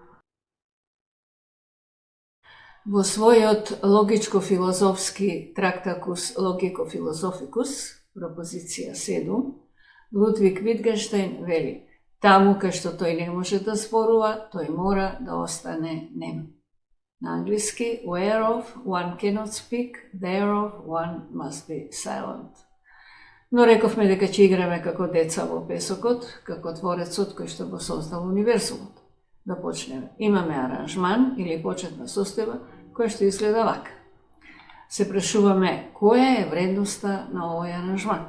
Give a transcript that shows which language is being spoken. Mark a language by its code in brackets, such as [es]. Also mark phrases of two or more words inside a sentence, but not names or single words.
[mk] Во својот логичко-филозофски трактакус Logico-Philosophicus, пропозиција 7, Лудвиг Витгенштейн вели: таму кај што тој не може да зборува, тој мора да остане нем. На англиски: [en] whereof one cannot speak, thereof one must be silent. [mk] Но рековме дека ќе играме како деца во песокот, како творецот кој што го создал универзумот. Да почнеме. Имаме аранжман или почетна состојба која што изгледа вака. Се прашуваме која е вредноста на овој аранжман.